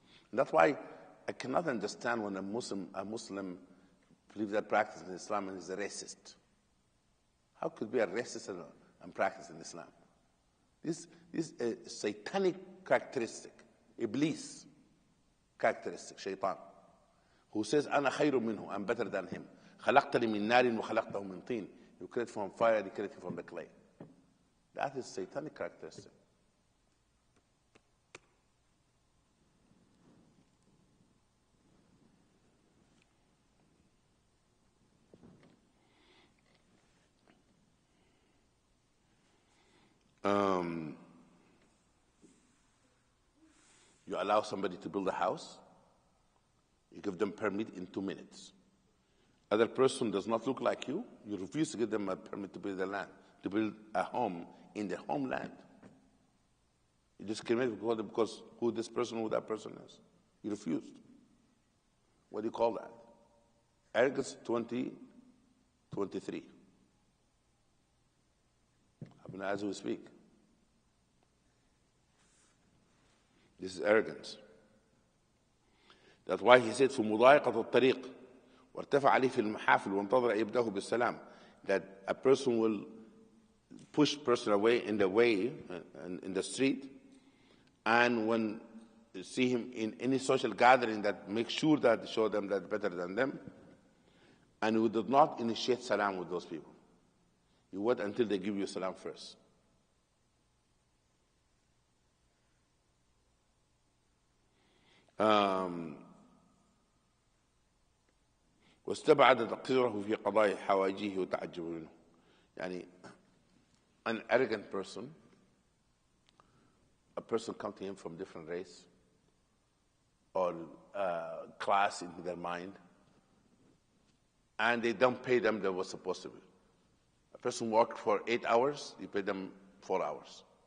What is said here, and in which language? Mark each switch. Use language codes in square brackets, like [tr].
[en] And that's why I cannot understand when a Muslim believes that practice in Islam and is a racist. How could be a racist and practice in Islam? This is a satanic characteristic, Iblis characteristic, Shaitan, who says, [ar] "Ana khayru minhu," [en] I'm better than him. [ar] خلقتني من نار وخلقته من طين. [en] You create from fire, you create from the clay. That is satanic characteristic. You allow somebody to build a house, you give them permit in 2 minutes. Other person does not look like you refuse to give them a permit to build to build a home in the homeland. You discriminate because who this person, who that person is. You refused. What do you call that? Arrogance 2023. Happening as we speak. This is arrogance. That's why he said, [ar] في مضايقة الطريق وارتفع عليه في المحافل وانتظر أن يبدأه بالسلام. [en] That a person will push person away in the way, in the street, and when you see him in any social gathering, that make sure that show them that better than them, and we did not initiate salam with those people. You wait until they give you salam first. [ar] واستبعد تقصيره في قضاء حوائجه وتعجب منه. [en] يعني an arrogant person, a person come to him from different race or class in their mind, and they don't pay them that was supposed to be. A person worked for 8 hours, you pay them 4 hours.